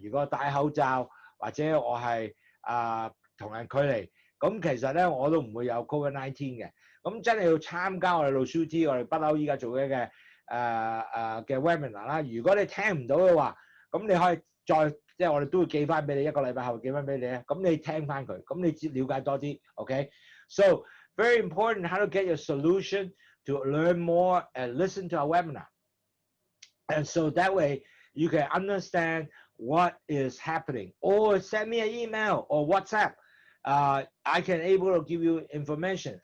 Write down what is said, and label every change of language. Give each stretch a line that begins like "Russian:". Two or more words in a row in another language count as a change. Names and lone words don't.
Cantonese: 如果戴口罩或者我係同人距離，咁其實咧我都唔會有 COVID-19 嘅。咁真係要參加我哋 Lowsutea， 我哋不嬲依家做嘅webinar 啦。如果你聽唔到嘅話，咁你可以再即係我哋都會寄翻俾你，一個禮拜後寄翻俾你咧。咁你聽翻佢，咁你了解多啲
English: ，OK？So very important how to get your solution to learn more and listen to our webinar. And so that way you can understand what is happening. Or send me an email or WhatsApp. I can able to give you information.